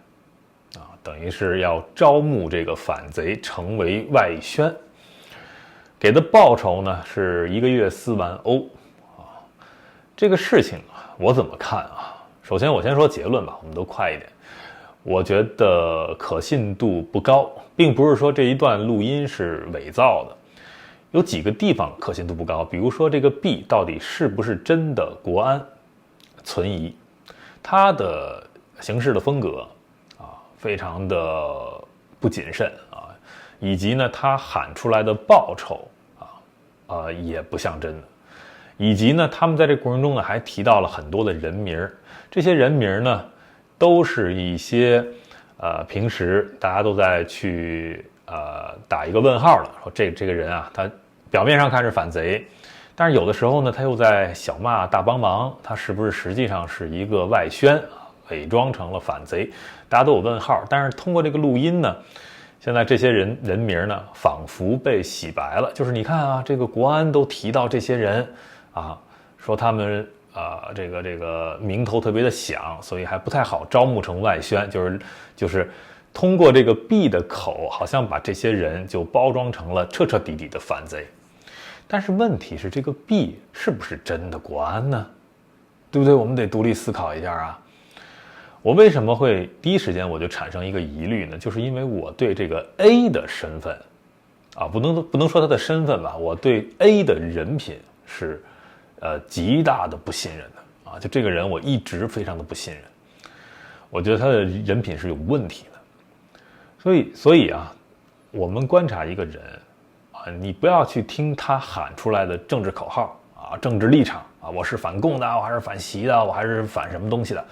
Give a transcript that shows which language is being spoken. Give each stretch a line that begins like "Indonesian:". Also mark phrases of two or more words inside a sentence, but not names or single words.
Chinese: 等於是要招募這個反賊成為外宣，給的報酬呢是1個月4萬歐啊。這個事情啊，我怎麼看啊？首先我先說結論吧，我們都快一點。我覺得可信度不高，並不是說這一段錄音是偽造的，有幾個地方可信度不高，比如說這個 B 到底是不是真的國安，存疑。他的行事的風格非常的不謹慎啊，以及呢，他喊出來的報酬也不像真的，以及呢，他們在這個過程中呢，還提到了很多的人名，這些人名呢，都是一些平時大家都在去打一個問號的，說這個人啊，他表面上看是反賊，但是有的時候呢，他又在小罵大幫忙，他是不是實際上是一個外宣？偽裝成了反賊，大家都有問號。但是通過這個錄音呢，現在這些人名呢，仿佛被洗白了。就是你看啊，這個國安都提到這些人啊，說他們這個名頭特別的響，所以還不太好招募成外宣。就是通過這個 B 的口，好像把這些人就包裝成了徹徹底底的反賊。但是問題是，這個 B 是不是真的國安呢？對不對？我們得獨立思考一下啊。我為什麼會第一時間我就產生一個疑慮呢？就是因為我對這個 A 的身份啊，不能說他的身份吧，我對 A 的人品是極大的不信任的啊，就這個人我一直非常的不信任，我覺得他的人品是有問題的。所以啊，我們觀察一個人啊，你不要去聽他喊出來的政治口號啊，政治立場啊，我是反共的，我還是反習的，我還是反什麼東西的。